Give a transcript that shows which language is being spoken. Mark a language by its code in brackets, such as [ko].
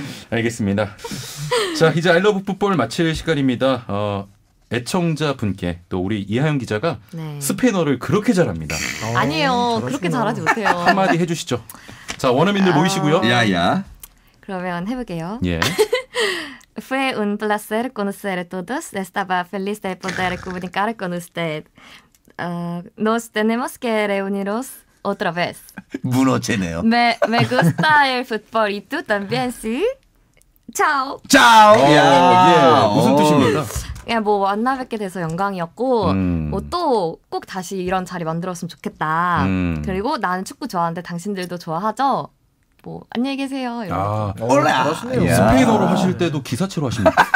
[ko] 알겠습니다. 자, 이제 아이러브 풋볼 마칠 시간입니다. 애청자분께 또 우리 이하영 기자가 스페인어를 그렇게 잘합니다. 아니에요. 그렇게 잘하지 못해요. 한마디 해주시죠. 자, 원어민들 모이시고요. 야야. 그러면 해볼게요. 예. [es] Fue un placer conocer a todos. Estaba feliz de poder comunicar con usted. Nos tenemos que reunirnos otra vez. [ko] 문어체네요. [es] Me gusta el fútbol y tú también, sí? Chao. [ko] 야, 무슨 뜻입니까? 그냥 만나 뵙게 돼서 영광이었고 또 꼭 다시 이런 자리 만들었으면 좋겠다. 그리고 나는 축구 좋아하는데 당신들도 좋아하죠? 안녕히 계세요. [es] 올라. [ko] 스페인어로 하실 때도 기사체로 하십니까?